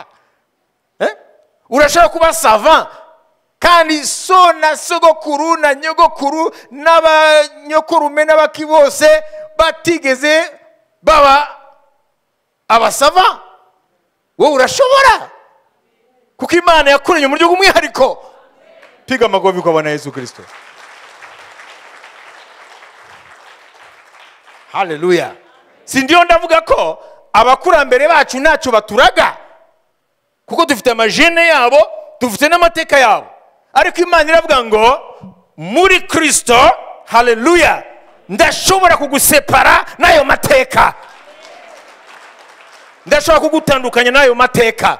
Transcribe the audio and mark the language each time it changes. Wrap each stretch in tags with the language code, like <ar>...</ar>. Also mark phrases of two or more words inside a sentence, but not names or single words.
<rw>Urashaka kuba savant kandi so na sogokuru na nyogokuru n'abanyokurume n'abaki bose batigeze baba abasava? Wowe urashobora, kuko Imana yakuranye mu buryo bw'umwihariko.</rw> <sw>Piga amagobi kwa Bwana Yesu Kristo.</sw> <rw>Hallelujah. Si ndio ndavuga ko abakurambere bacu ntacyo baturaga, kuko dufite amajene yabo, dufite n'amateka yabo. Ariko Imana iravuga ngo muri Kristo, hallelujah, ndashobora kugusepara n'ayo mateka. Ndashobora kugutandukanya n'ayo mateka.</rw>